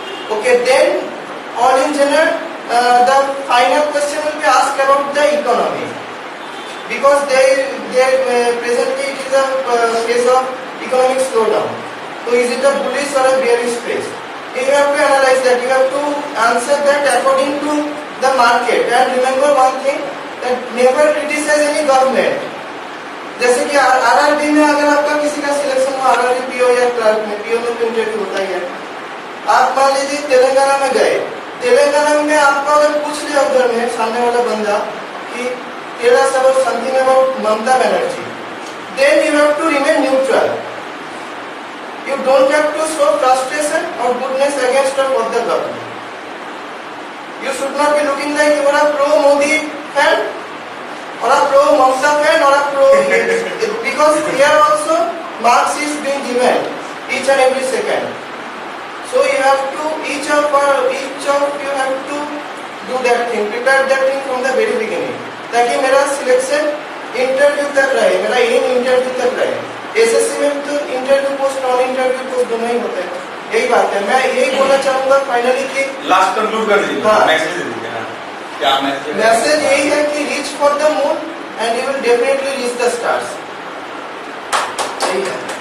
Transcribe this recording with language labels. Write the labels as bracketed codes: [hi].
[en] Okay, then all in general, the final question will be asked about the economy, because presently it is a phase of economic slowdown. [hi] तो [en] is it a bullish or a bearish phase? You have to analyze that. You have to answer that according to the market. And remember one thing, that never criticize any government. [hi] जैसे कि RRB में अगर आपका किसी का selection हो, RRB PO या clerk में, पीओ में तो इंटरव्यू होता ही है। आप मान लीजिए तेलंगाना में गए, तेलंगाना में आपको अगर पूछ लिया उधर में सामने वाला बंदा कि [en] Tell us about something about Mamata Banerjee, then you have to remain neutral. You don't have to show frustration or goodness against or for the government. You should not be looking like you are a pro Modi fan or a pro Mamata fan or a pro because here also marks is being given each and every second. So you have to each of you have to do that thing, prepare that thing from the very beginning, [hi] ताकि मेरा selection interview तक रहे, मेरा M interview तक रहे। SSC में तो interview post और इंटरव्यू पोस्ट दोनों ही होते हैं। यही बात है, मैं यही बोलना चाहूंगा फाइनली कि लास्ट कंक्लूड कर दीजिए। हाँ। मैसेज दे दीजिए। हाँ। क्या मैसेज? मैसेज यही है कि [en] Reach for the moon and you will definitely reach the stars. [hi] यही है।